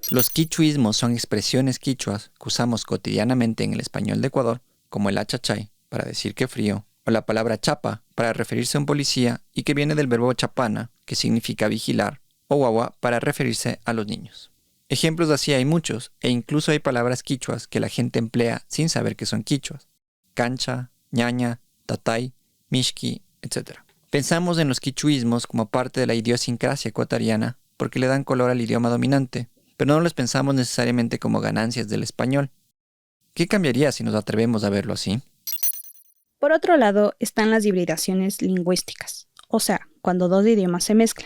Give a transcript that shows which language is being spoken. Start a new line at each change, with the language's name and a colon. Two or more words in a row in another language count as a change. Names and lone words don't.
Spanish: Los quichuismos son expresiones quichuas que usamos cotidianamente en el español de Ecuador, como el achachay, para decir que frío, o la palabra chapa, para referirse a un policía y que viene del verbo chapana, que significa vigilar, o guagua para referirse a los niños. Ejemplos así hay muchos, e incluso hay palabras quichuas que la gente emplea sin saber que son quichuas. Cancha,
Quechua: ñaña, tatay, mishki,
Spanish: etc. Pensamos en los quichuismos como parte de la idiosincrasia ecuatoriana porque le dan color al idioma dominante, pero no los pensamos necesariamente como ganancias del español. ¿Qué cambiaría si nos atrevemos a verlo así? Por otro lado están las hibridaciones lingüísticas, o sea, cuando dos idiomas se mezclan.